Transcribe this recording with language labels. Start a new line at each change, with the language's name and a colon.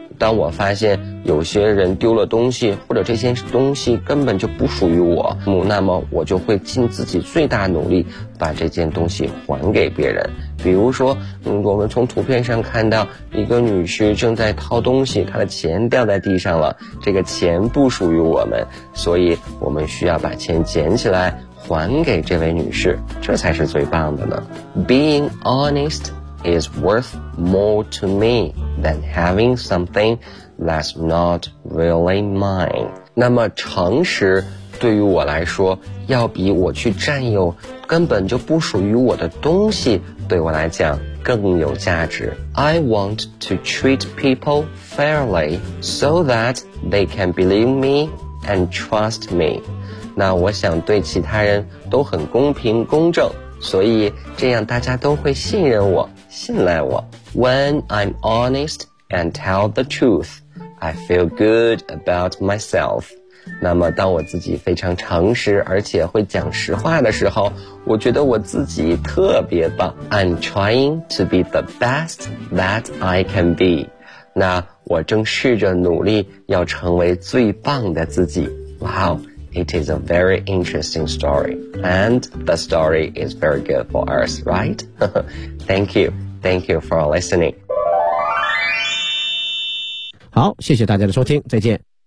Chinese: 当我发现有些人丢了东西，或者这些东西根本就不属于我，那么我就会尽自己最大努力把这件东西还给别人。比如说我们从图片上看到一个女士正在掏东西，她的钱掉在地上了，这个钱不属于我们，所以我们需要把钱捡起来还给这位女士，这才是最棒的呢。
English: Being honestis worth more to me than having something that's not really mine.
Chinese: 那么诚实对于我来说要比我去占有根本就不属于我的东西对我来讲更有价值。
English: I want to treat people fairly so that they can believe me and trust me.
Chinese: 那我想对其他人都很公平公正，所以这样大家都会信任我信赖我。
English: When I'm honest and tell the truth, I feel good about myself.
Chinese: 那么当我自己非常诚实而且会讲实话的时候，我觉得我自己特别棒。
English: I'm trying to be the best that I can be.
Chinese: 那我正试着努力要成为最棒的自己。
English: Wow, it is a very interesting story. And the story is very good for us, right? Thank you. Thank you for listening.
Chinese: 好，谢谢大家的收听，再见。